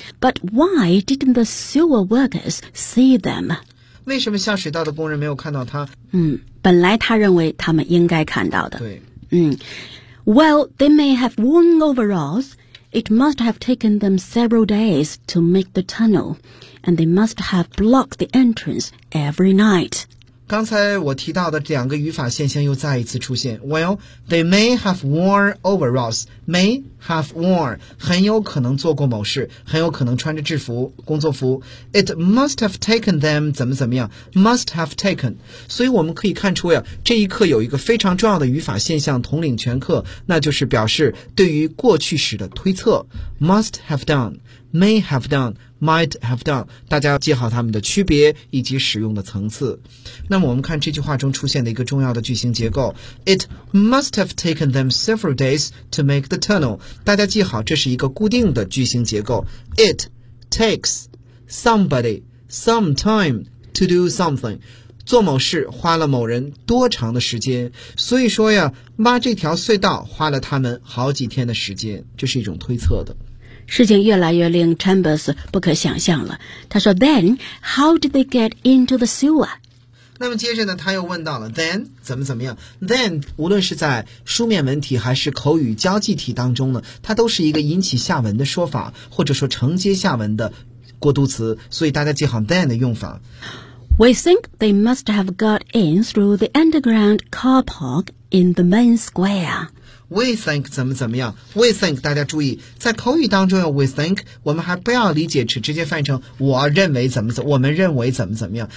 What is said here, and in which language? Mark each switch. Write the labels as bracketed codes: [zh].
[en] But why didn't the sewer workers see them？ [zh] 为什么下水道的工人没有看到他？本来他认为他们应该看到的。对。 [en] Well, they may have worn overalls. It must have taken them several days to make the tunnel. And they must have blocked the entrance every night. [zh] 刚才我提到的两个语法现象又再一次出现。 [en] Well, they may have worn overalls. May have worn. [zh] 很有可能做过某事，很有可能穿着制服，工作服。 [en] It must have taken them, [zh] 怎么怎么样。 [en] Must have taken. [zh] 所以我们可以看出呀，这一课有一个非常重要的语法现象统领全课，那就是表示对于过去时的推测。 [en] Must have done, may have done,Might have done， [zh] 大家要记好它们的区别以及使用的层次。那么我们看这句话中出现的一个重要的句型结构， [en] It must have taken them several days to make the tunnel， [zh] 大家记好这是一个固定的句型结构。 [en] It takes somebody some time to do something， [zh] 做某事花了某人多长的时间。所以说呀，挖这条隧道花了他们好几天的时间，这是一种推测的。事情越来越令 Chambers 不可想象了。他说 [en] Then, how did they get into the sewer? [zh] 那么接着呢，他又问到了 Then, 怎么怎么样。 Then, 无论是在书面文体还是口语交际体当中呢，它都是一个引起下文的说法，或者说承接下文的过渡词，所以大家记好 Then 的用法。 [en] We think they must have got in through the underground car park in the main square. We think [zh] 怎么怎么样。We think 大家注意在口语当中有 We think， 我们还不要理解只直接翻译成我认为怎么怎么，我们认为怎么怎么样。